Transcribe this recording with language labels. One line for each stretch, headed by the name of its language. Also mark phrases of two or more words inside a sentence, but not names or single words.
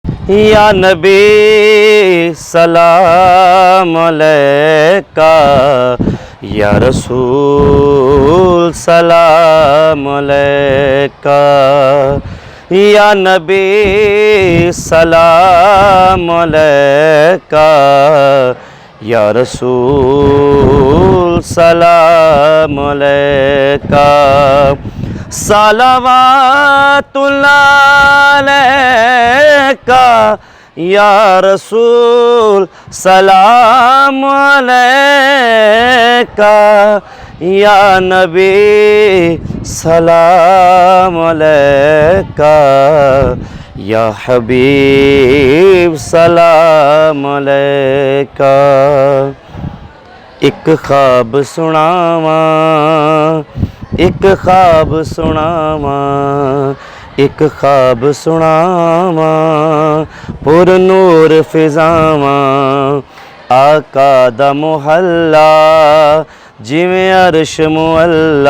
Arabic: يا نبي سلام عليك، يا رسول سلام عليك, يا نبي سلام عليك، يا رسول سلام عليك. صلوات الله عليك يا رسول سلام عليك, يا نبي سلام عليك، يا حبيب سلام عليك.
Punjabi: اک خواب سناواں، اک خواب سناواں، اک خواب سناواں، پر نور فضاواں، آقا دا محلہ جویں عرش معلیٰ.